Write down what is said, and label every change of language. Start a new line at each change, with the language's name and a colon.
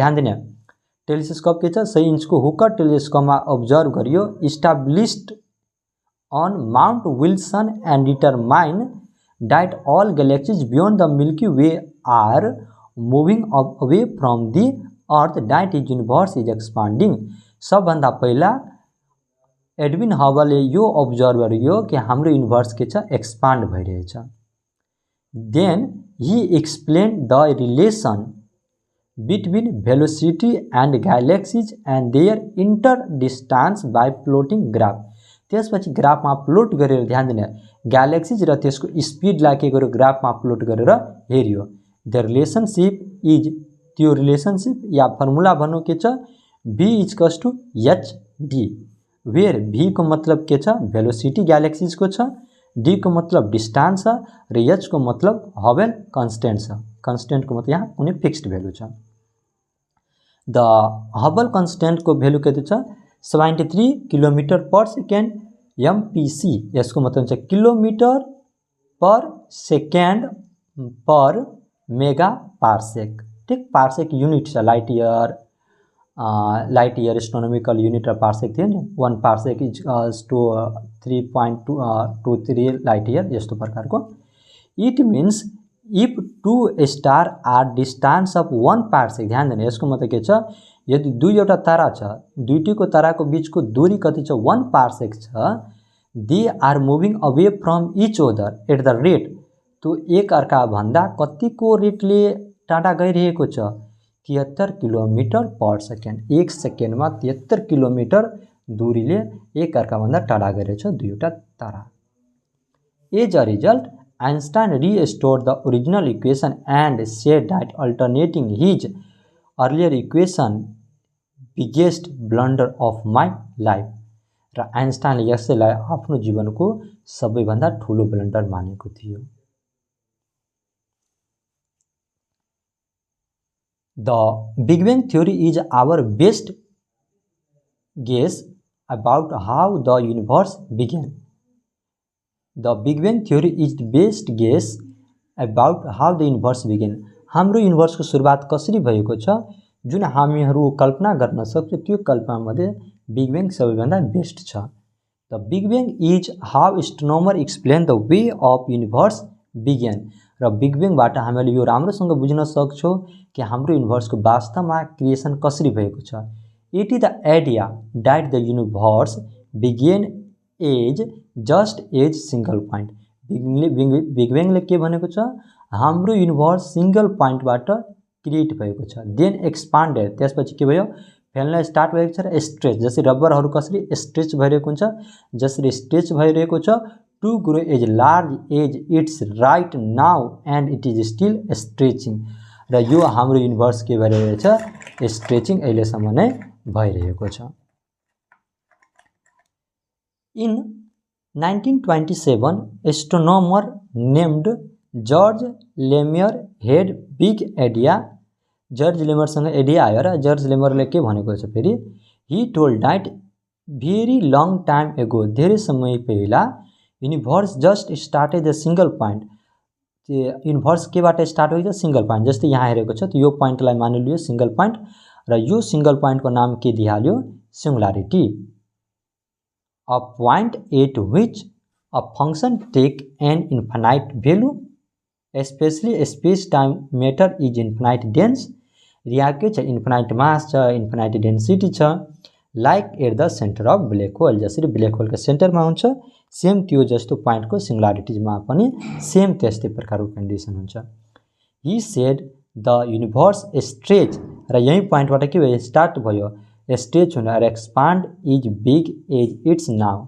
Nepali: ध्यान दिने टेलिस्कोप के छ, 100 इंच को हुकर टेलिस्कोपमा अब्जर्भ गरियो,
English: Established on Mount Wilson and determine that all galaxies beyond the Milky Way are moving away from the Earth, that is universe is expanding।
Nepali: सबभन्दा पहिला Edwin हबलले यो observe गर्यो कि हाम्रो युनिभर्स के छ, एक्सपान्ड भइरहेछ।
English: Then he explained the relation between velocity and galaxies and their interdistance by plotting graph।
Nepali: त्यसपछि ग्राफमा प्लोट गरेर, ध्यान दिने ग्यालेक्सीज र त्यसको स्पिडलाई के गर्यो, ग्राफमा प्लोट गरेर हेरियो। द रिलेसनशिप इज, त्यो रिलेसनशिप या फर्मुला भन्नु के छ, v equals two H D, where v को मतलब के छ, भेलोसिटी ग्यालेक्सीज को छ, d को मतलब डिस्टेंस छ र h को मतलब हबल कांस्टेंट छ। कांस्टेंट को मतलब यहाँ कुनै फिक्स्ड भ्यालु छ। द हबल कांस्टेंट को भ्यालु कति छ, 73 किलोमीटर पर सेकेंड MPC। यसको मतलब छ किलोमीटर पर सेकेंड पर मेगा पार्सेक। ठीक, पार्सेक यूनिट छ, लाइट ईयर एस्ट्रोनोमिकल यूनिट र पार्सेक थियो नि।
English: 1 parsec is to 3.23 light year,
Nepali: यस्तो प्रकारको।
English: It means if two star are distance of 1 parsec.
Nepali: ध्यान दिनु, यसको मतलब के छ, यदि दुईवटा तारा छ, दुईटीको ताराको बीचको दूरी कति छ, 1 पार्सेक छ,
English: they are moving away from each other at the rate,
Nepali: तो एक अर्का भन्दा कतिको रेटले टाढा गइरहेको छ, 73 किलोमीटर पर सेकेन्ड। एक सेकेन्डमा 73 किलोमीटर दूरीले एक अर्का भन्दा टाढा गइरहेछ दुईवटा तारा।
English: As a result Einstein restored the original equation and said that alternating his earlier equation biggest blunder of my life.
Nepali: र आइन्स्टाइनले यसैलाई आफ्नो जीवनको सबैभन्दा ठुलो ब्लन्डर मानेको थियो।
English: The big bang theory is our best guess about how the universe began. The big bang theory is the best guess about how the universe began.
Nepali: हाम्रो युनिभर्सको सुरुवात कसरी भएको छ, जुन हामीहरू कल्पना गर्न सक्छौँ, त्यो कल्पनामध्ये बिग बैंग सबैभन्दा बेस्ट छ।
English: The big bang is how astronomer explain the way of universe began.
Nepali: र बिग बैंगबाट हामीले यो राम्रोसँग बुझ्न सक्छौँ कि हाम्रो युनिभर्सको वास्तवमा क्रिएसन कसरी भएको छ।
English: It is the idea that the universe began as just as single point.
Nepali: Big बैंगले के भनेको छ, हाम्रो युनिभर्स सिंगल पॉइंटबाट क्रिएट भएको छ। देन एक्सपान्डेड, त्यसपछि के भयो, फैल्न स्टार्ट भएको छ र स्ट्रेच, जसरी रबरहरू कसरी स्ट्रेच भइरहेको हुन्छ, जसरी स्ट्रेच भइरहेको छ,
English: To grow as large as it's right now and it is still stretching.
Nepali: र यो हाम्रो युनिभर्स के भइरहेको छ, स्ट्रेचिङ अहिलेसम्म नै भइरहेको छ।
English: In 1927 astronomer named George Lemaitre had big idea.
Nepali: George लेमरसँग idea आयो र जर्ज लेमरले के भनेको छ फेरि,
English: he told that very long time ago,
Nepali: धेरै समय पहिला
English: Universe just started the single point.
Nepali: Universe केबाट स्टार्ट भएको छ, सिंगल पॉइंट। जस्तै यहाँ हेरेको छ, यो पॉइंटलाई मानिलियो सिंगल पॉइंट, र यो सिंगल पॉइंटको नाम के दिइहाल्यो, singularity.
English: A point at which a function take an infinite value, specially space time matter is infinite dense.
Nepali: यहाँ के छ, इन्फाइनाइट मास छ, इन्फाइनाइट डेन्सिटी छ,
English: Like at the centre of black hole.
Nepali: जसरी ब्ल्याक होलको सेन्टरमा हुन्छ, सेम त्यो जस्तो पॉइंटको सिंगुलारिटीमा पनि सेम त्यस्तै प्रकारको कन्डिसन हुन्छ।
English: he said the universe stretch,
Nepali: र यही पॉइंटबाट के भयो, स्टार्ट भयो, स्ट्रेच हुन र
English: Expand is big as it's now.